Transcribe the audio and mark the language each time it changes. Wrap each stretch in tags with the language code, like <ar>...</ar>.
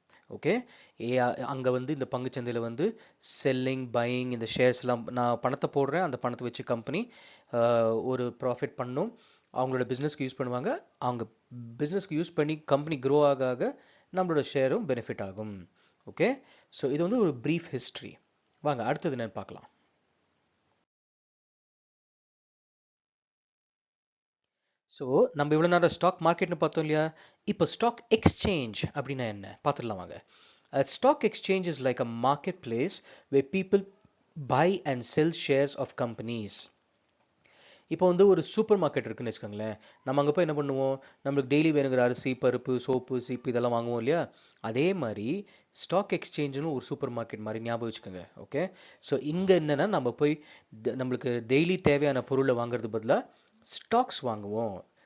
<ta>Okay, அங்கே வந்து இந்த பங்குச்சந்தையில் வந்து செல்லிங் பையிங் இந்த ஷேர்ஸ்லாம் நான் பணத்தை போடுறேன், அந்த பணத்தை வச்சு கம்பெனி ஒரு ப்ராஃபிட் பண்ணும், அவங்களோட பிஸ்னஸ்க்கு யூஸ் பண்ணுவாங்க, அவங்க பிஸ்னஸ்க்கு யூஸ் பண்ணி கம்பெனி க்ரோ ஆக ஆக நம்மளோட ஷேரும் பெனிஃபிட் ஆகும். ஓகே, ஸோ இது வந்து ஒரு ப்ரீஃப் ஹிஸ்ட்ரி. வாங்க அடுத்தது என்னன்னு பார்க்கலாம். ஸோ நம்ம இவ்வளோ நேரம் ஸ்டாக் மார்க்கெட்னு பார்த்தோம் இல்லையா, இப்போ ஸ்டாக் எக்ஸ்சேஞ்ச் அப்படின்னா என்ன பார்த்துடலாம் வாங்க.</ta> <en>A stock exchange is like a marketplace where people buy and sell shares of companies.</en> <ta>இப்போ வந்து ஒரு சூப்பர் மார்க்கெட் இருக்குன்னு வச்சுக்கோங்களேன், நம்ம அங்கே போய் என்ன பண்ணுவோம், நம்மளுக்கு டெய்லி வேணுங்கிற அரிசி பருப்பு சோப்பு சீப்பு இதெல்லாம் வாங்குவோம் இல்லையா, அதே மாதிரி ஸ்டாக் எக்ஸ்சேஞ்சுன்னு ஒரு சூப்பர் மார்க்கெட் மாதிரி ஞாபகம் வச்சுக்கோங்க. ஓகே, ஸோ இங்கே என்னென்னா நம்ம போய் நம்மளுக்கு டெய்லி தேவையான பொருளை வாங்குறது பதிலாக ஸ்டாக்ஸ் வாங்குவோம்.</ta>